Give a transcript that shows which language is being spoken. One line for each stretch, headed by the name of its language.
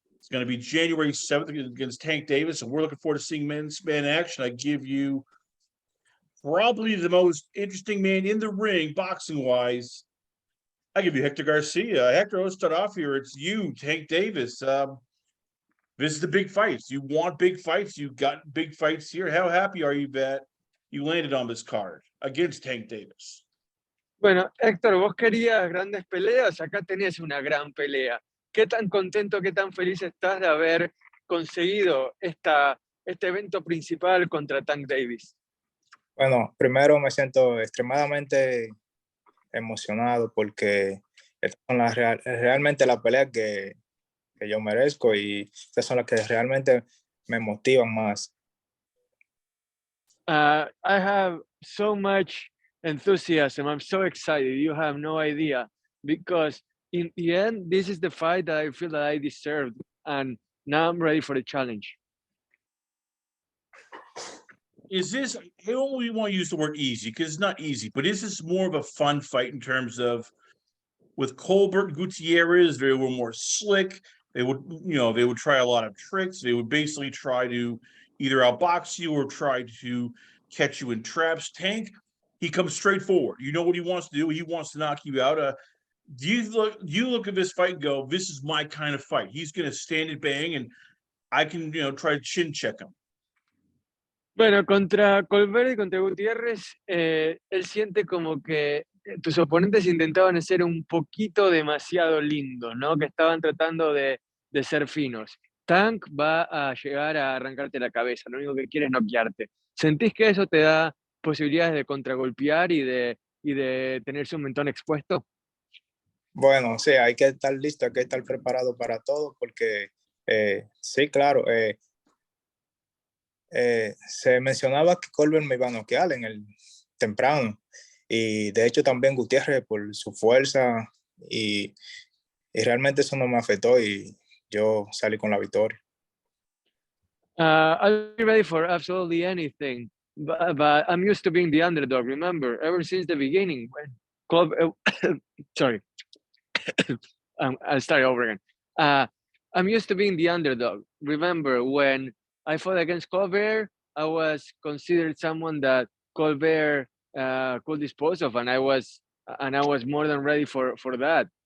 English: It's going to be January 7th against Tank Davis, and we're looking forward to seeing man action. I give you probably the most interesting man in the ring, boxing-wise. I give you Hector Garcia. Hector, let's start off here. It's you, Tank Davis. This is the big fights. You want big fights. You got big fights here. How happy are you that you landed on this card against Tank Davis?
Spanish: Bueno, Héctor, vos querías grandes peleas, acá tenés una gran pelea. ¿Qué tan contento, qué tan feliz estás de haber conseguido este evento principal contra Tank Davis? Bueno, primero me siento extremadamente emocionado porque estas son realmente las peleas que yo merezco y estas son las que realmente me motivan más.
English: I have so much enthusiasm. I'm so excited. You have no idea, because in the end, this is the fight that I feel that I deserved, and now I'm ready for the challenge. Is this, I don't really want to use the word easy because it's not easy, but is this more of a fun fight in terms of with Colbert and Guttierez, they were more slick. They would, they would try a lot of tricks. They would basically try to either outbox you or try to catch you in traps. Tank, he comes straight forward. You know what he wants to do. He wants to knock you out. Do you look at this fight and go, this is my kind of fight. He's going to stand and bang, and I can, try to chin check him.
Spanish: Bueno, contra Colbert y contra Guttierez, él siente como que tus oponentes intentaban ser un poquito demasiado lindos, ¿no? Que estaban tratando de ser finos. Tank va a llegar a arrancarte la cabeza, lo único que quiere es noquearte. ¿Sentís que eso te da posibilidades de contragolpear y de tener su mentón expuesto? Bueno, sí, hay que estar listo, hay que estar preparado para todo porque sí, claro, se mencionaba que Colbert me iba a noquear en el temprano y de hecho también Guttierez por su fuerza y realmente eso no me afectó y yo salí con la victoria.
English: I'll be ready for absolutely anything, but I'm used to being the underdog. Remember, ever since the beginning, when Colbert, sorry, I'll start over again. I'm used to being the underdog. Remember, when I fought against Colbert, I was considered someone that Colbert could dispose of, and I was more than ready for that.